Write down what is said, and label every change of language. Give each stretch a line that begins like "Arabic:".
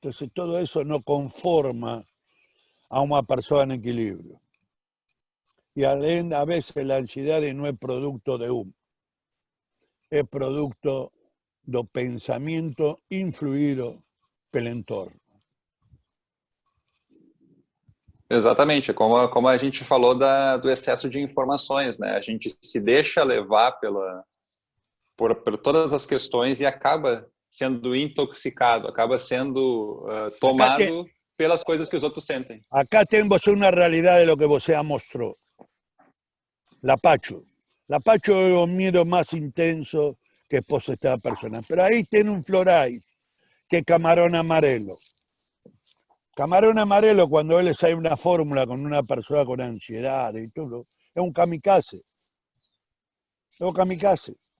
Spanish: Entonces todo eso no conforma a una persona en equilibrio. Y a veces la ansiedad no es producto de uno, es producto
Portuguese: do pensamento influído pelo entorno. Exatamente, como a gente falou do excesso de informações, né? A gente se deixa levar por todas as questões e acaba sendo intoxicado, acaba sendo tomado pelas coisas que os outros sentem.
Spanish: Acá tenemos una realidad de lo que vos mostró. La Pacho. La Pacho es un miedo más intenso que posee esta persona. Pero ahí tiene un floray, que es camarón
Portuguese: amarelo.
Spanish: Camarón
Portuguese: amarelo,
Spanish: cuando él sale una fórmula con una persona con ansiedad y todo, es un kamikaze. Es un kamikaze.